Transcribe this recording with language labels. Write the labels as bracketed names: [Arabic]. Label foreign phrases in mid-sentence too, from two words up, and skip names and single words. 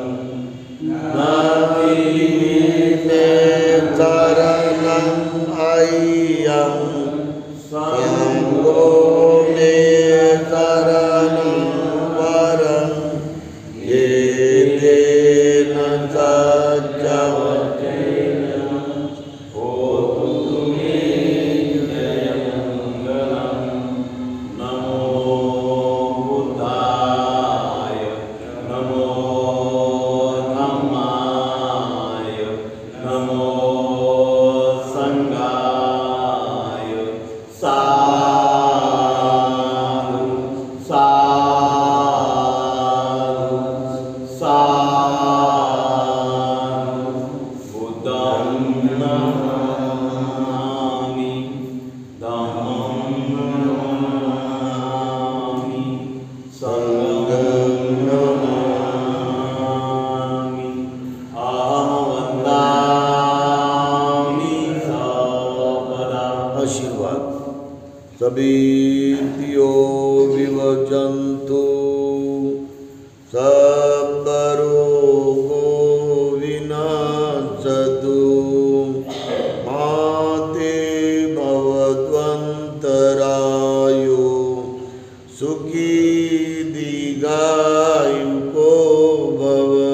[Pali] नाति मे शरणं अय्यं संगो मे शरणं वरं येन सत्यवचेन होतु मे जयमङ्गलं. नमो बुद्धाय, नमो धम्माय, नमो संघाय. साधु साधु साधु. बुद्धं नमामि, धम्मं नमामि, संघं नमामि, अहं वन्दामि सर्वदा. आशीर्वाद. सभीत्यो विवचन्तु सर्वरोगो विनाशतु माते भवद्वन्तरायो सुखी दीर्घायुको भव.